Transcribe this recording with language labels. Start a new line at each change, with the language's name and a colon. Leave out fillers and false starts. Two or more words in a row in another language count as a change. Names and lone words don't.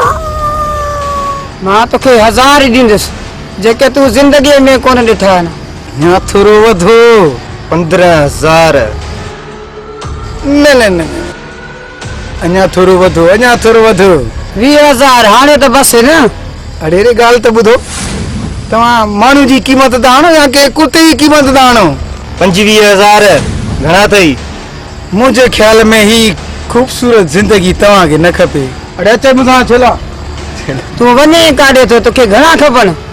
Sindhi: मां तोखे 1000 ई ॾींदुसि जेके तूं ज़िंदगीअ में कोन ॾिठा आहिनि। या थोरो वधो 15,000। न न न, अञा थोरो वधो, अञा थोरो वधो। 20,000 हाणे त बस न। अरे रे ॻाल्हि त ॿुधो, तव्हां माण्हू जी क़ीमत था आणो या के कुते जी क़ीमत था आणो? 25,000 घणा अथई? मुंहिंजे ख्याल में ही ख़ूबसूरत ज़िंदगी तव्हांखे न खपे। अरे अच मूंसां छेला। तूं वञे काॾे थो, तोखे घणा खपनि?